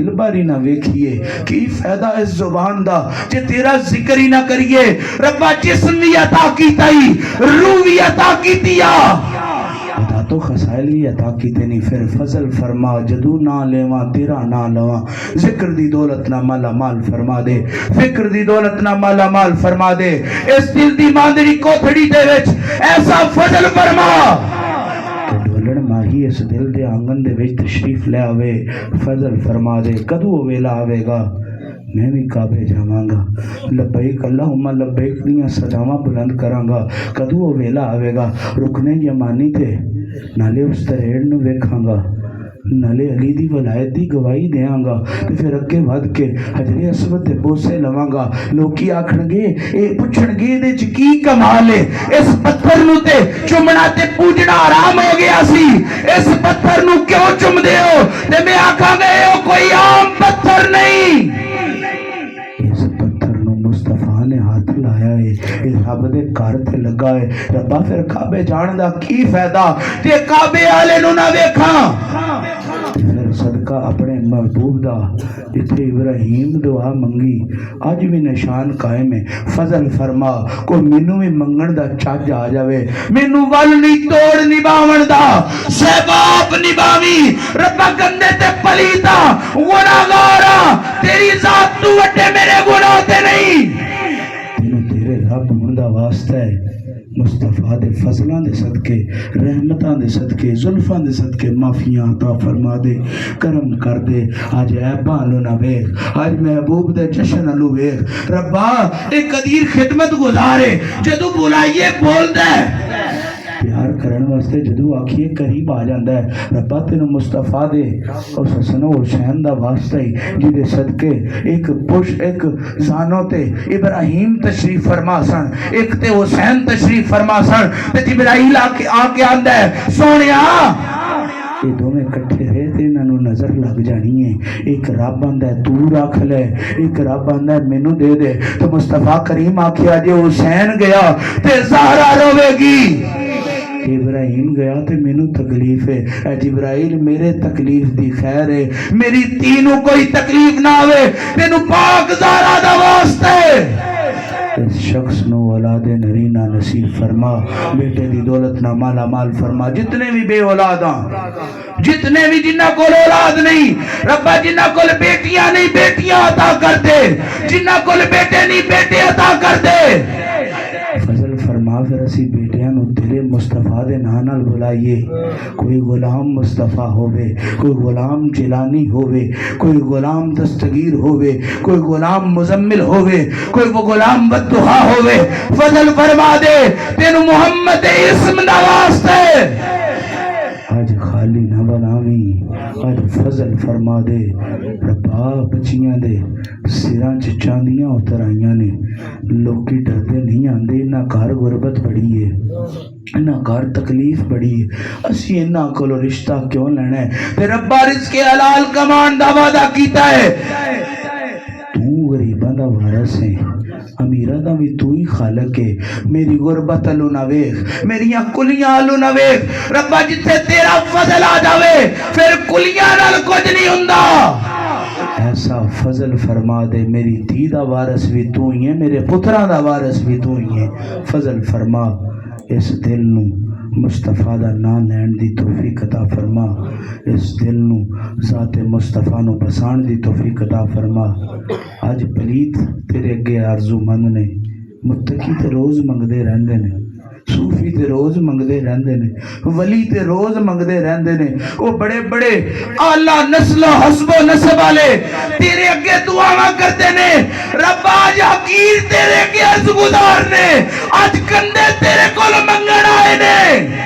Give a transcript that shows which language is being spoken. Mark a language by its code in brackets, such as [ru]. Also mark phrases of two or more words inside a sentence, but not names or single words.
[pa] باری نہ ویکھیے کی فائدہ اس زبان دا کہ تیرا ذکر ہی نہ کریے ربا جسم بھی عطا کیتا ہی روح بھی عطا کیتیا عطا تو خسائل بھی عطا کیتے نہیں پھر فضل فرما جدو نہ لیواں تیرا نہ لواں ذکر دی دولت نہ مالا مال فرما دے فکر دی دولت نہ مالا مال فرما دے اس دل دی ماندری کوتھڑی دے وچ ایسا فضل فرما ڈولڑ ماہی اس دل دے آنگن دے وچ تشریف لے آوے فضل فرما دے کدو ویلا آوے گا میں بھی کعبے جاواں گا [ar] لبیک اللہم لبیک [pa] دیاں صداواں بلند کراں گا کدو ویلا آوے گا رکنے یمانی تے نالے اس تریڑ نو ویکھاں گا نالے علی دی ولایت دی گواہی دیاں گا تے پھر اگے ود کے حجر اسود تے بوسے لواں گا لوکی آکھن گے اے پوچھن گے دے چ کی کمال ہے اس پتھر نو تے چمنا تے پوجنا حرام ہو گیا سی اس پتھر نو کیوں چم دے ہو تے میں آکھاں گے او کوئی عام پتھر نہیں اس پتھر نو مصطفیٰ نے ہاتھ لایا ہے اس رب دے گھر تے لگا ہے ربا پھر کعبے جان دا کی فائدہ تے کعبے والے نو نہ ویکھاں پھر صدقہ اپنے محبوب دا جتھے ابراہیم دعا منگی آج بھی نشان قائم ہے فضل فرما کوئی مینوں بھی منگن دا چاج آ جاوے مینوں ول نہیں توڑ نباون دا سہباب نباوی ربا گندے تے پلیتا گناہگاراں تیری ذات تو وڈے میرے گناہ تے نہیں تیرے رب ہون دا واسطہ ہے مصطفیٰ دے فضلان دے صدقے رحمتان دے صدقے زلفان دے صدقے معافیاں عطا فرما دے کرم کر دے آج عیبان لو نہ ویخ آج محبوب دے جشن لو ویخ ربا ایک قدیر خدمت گزارے جدو بلائیے بول دے پیار کرن واسطے جدو آکھیے قریب آ جاندہ ہے ربا تینو مصطفیٰ دے اور حسن و حسین دا واسطہ ہی جدے صدقے ایک پوش ایک زانوں تے ابراہیم تشریف فرما سن ایک تے حسین تشریف فرما سن تے جبرائیل آکے آندہ ہے سونیا یہ دو میں کٹھے رہے تے انہوں نظر لگ جانی ہے ایک رب آندہ ہے تو رکھ لے ایک رب آندہ ہے مینو دے دے تو مصطفیٰ کریم آکھیا جے حسین گیا تے زہرا روے گی کہ ابراہیم گیا تے مینوں تکلیف ہے، اے جبرائیل میرے تکلیف دی خیر ہے، میری تینوں کوئی تکلیف نہ ہوئے، تینوں پاک زہرا دا واسطے اس شخص نو اولاد نرینہ نصیب فرما، بیٹے دی دولت نہ مالا مال فرما، جتنے بھی بے اولاد ہیں، جتنے بھی جنہ کو اولاد نہیں ربا، جنہ کو بیٹیاں نہیں بیٹیاں عطا کر دے، جنہ کو بیٹے نہیں بیٹے عطا کر دے، فضل فرما پھر اسی بیٹیاں نو تیرے مصطفیٰ دے نال بلائیے، کوئی غلام مصطفیٰ ہوئے، کوئی غلام جیلانی ہوئے، کوئی غلام دستگیر ہوئے، کوئی غلام مزمل ہوئے، کوئی غلام بددعا ہوئے، فضل فرما دے تینو محمد اسم دا واسطے آج خالی نہ بناویں، آج فضل فرما دے ربا، بچیاں دے سراں چ چاندیاں اتر آئیاں نے، لوکی ڈردے نہیں آندے، نہ گھر غربت بڑی ہے، نہ گھر تکلیف بڑی ہے، اسی انہاں کولو رشتہ کیوں لینا ہے؟ تے ربا رزق حلال کمان دا وعدہ کیتا ہے، تو غریباں دا وارث ہے، امیرہ دا بھی تو ہی خالق ہے، میری غربت الو نہ ویکھ، میریاں کلیاں الو نہ ویکھ ربا، جتھے تیرا فضل آ جاوے پھر کلیاں نال کچھ نہیں ہوندا، ایسا فضل فرما دے، میری دھی دا وارث بھی تو ہی ہے، میرے پتراں دا وارث بھی تو ہی ہے، فضل فرما اس دل نو مصطفیٰ دا نام لین دی توفیق عطا فرما، اس دل نو ذات مصطفیٰ نو بسان دی توفیق عطا فرما، آج پلیت تیرے اگے آرزو مند نے، متقی تے روز منگدے رہندے نے، صوفی تے روز منگدے رہندے نے، ولی تے روز منگدے رہندے نے، وہ بڑے بڑے اعلیٰ نسل و حسب و نسب والے تیرے اگے دعاواں کرتے نے، رب آج حقیر تیرے اگے عرض گزار نے، آج کندے تیرے کول منگن آئے نے،